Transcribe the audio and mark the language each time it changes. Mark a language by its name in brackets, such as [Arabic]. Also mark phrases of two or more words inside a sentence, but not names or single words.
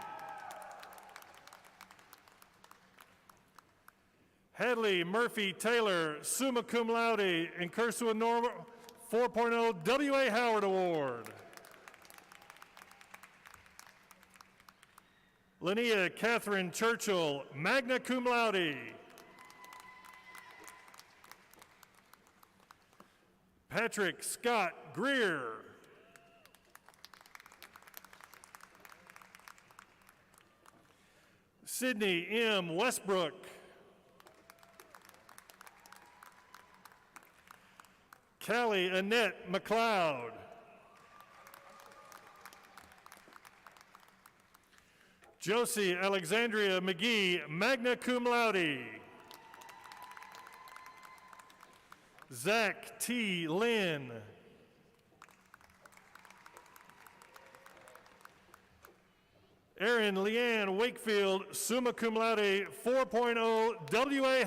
[English] Hadley Murphy Taylor, [Latin] summa cum laude in cursu honorum [English] 4.0 W.A. Howard Award. Linnea Catherine Churchill, [Latin] magna cum laude. [English] Patrick Scott Greer. Sydney M. Westbrook. Callie Annette McLeod. Josie Alexandria McGee, [Latin] magna cum laude. [English] Zach T. Lynn. Erin Leanne Wakefield, [Latin] summa cum laude [English] 4.0 W.A.